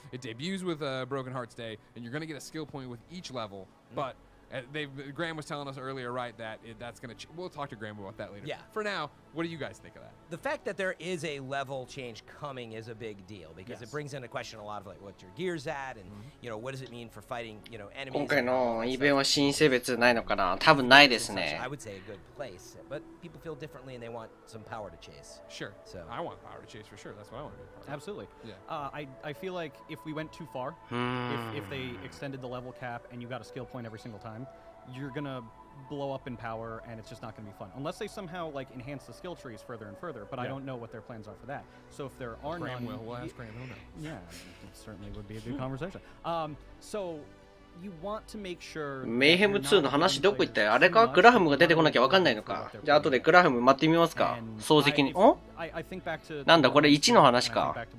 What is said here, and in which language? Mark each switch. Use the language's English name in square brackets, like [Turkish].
[English] It debuts with Broken Hearts Day, and you're going to get a skill point with each level. But Graham was telling us earlier, right, that that's going to... We'll talk to Graham about that later. Yeah. For now, what do you guys think of that? The fact that there is a level change coming is a big deal because it brings into question a lot of like what your gear's at and what does it mean for fighting enemies. [Japanese] 今回のイベントは新性別ないのかな多分ないですね。 [English] I would say a good place, but people feel differently and they want some power to chase. Sure. So I want power to chase for sure. That's what I want to do. Absolutely. Yeah. I feel like if we went too far, if they extended the level cap and you got a skill point every single time, you're gonna blow up in power and it's just not gonna be fun unless they somehow like enhance the skill trees further and further. But I don't know what their plans are for that. So if there are Graham none, will. We'll ask Graham. He'll know. yeah, it certainly would be a good conversation. So you want to make sure. [Japanese] メイヘム2の話どこ行ったよあれかグラハムが出てこなきゃわかんないのかじゃあ後でグラハム待ってみますか掃除機に。おなんだこれ1の話か。